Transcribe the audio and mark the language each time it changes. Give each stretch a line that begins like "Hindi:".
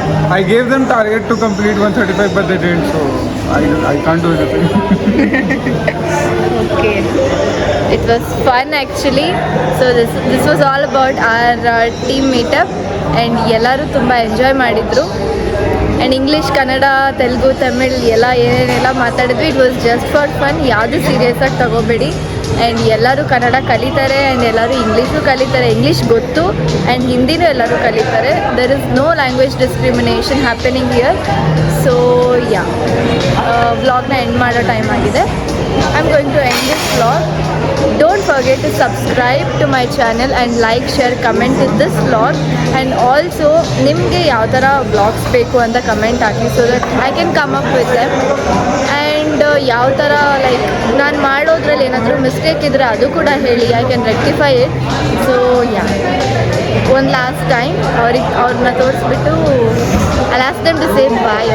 English: I gave them target to complete 135, but they didn't, so I can't do anything. Okay. It was fun actually. So this was all about our team meetup, and
Kannada: ಎಲ್ಲರೂ ತುಂಬ enjoy ಮಾಡಿದ್ರು. And English, Kannada, Telugu, Tamil ಎಲ್ಲ ಏನೇನೆಲ್ಲ ಮಾತಾಡಿದ್ವಿ.
English: It was just for fun.
Kannada: ಯಾವುದು ಸೀರಿಯಸ್ಸಾಗಿ ತಗೋಬೇಡಿ. And ಎಲ್ಲರೂ ಕನ್ನಡ ಕಲಿತಾರೆ, and ಎಲ್ಲರೂ ಇಂಗ್ಲೀಷು ಕಲಿತಾರೆ. ಇಂಗ್ಲೀಷ್ ಗೊತ್ತು ಆ್ಯಂಡ್ ಹಿಂದಿನೂ ಎಲ್ಲರೂ ಕಲಿತಾರೆ.
English: There is no language discrimination happening here.
Kannada: So yeah, ವ್ಲಾಗ್ನ ಎಂಡ್ ಮಾಡೋ ಟೈಮ್ ಆಗಿದೆ.
English: I am going to end this vlog. Don't forget to subscribe to my channel and like, share, comment in this vlog. And also
Kannada: ನಿಮಗೆ ಯಾವ ಥರ vlogs ಬೇಕು ಅಂತ comment hockey,
English: So that I can come up with them.
Kannada: And ಯಾವ ಥರ like ನಾನು ಮಾಡೋದ್ರಲ್ಲಿ ಏನಾದರೂ ಮಿಸ್ಟೇಕ್ ಇದ್ದರೆ ಅದು ಕೂಡ ಹೇಳಿ,
English: I can rectify it.
Kannada: So yeah, ಒಂದು ಲಾಸ್ಟ್ ಟೈಮ್ ಅವ್ರನ್ನ ತೋರಿಸ್ಬಿಟ್ಟು
English: I ask them to say bye.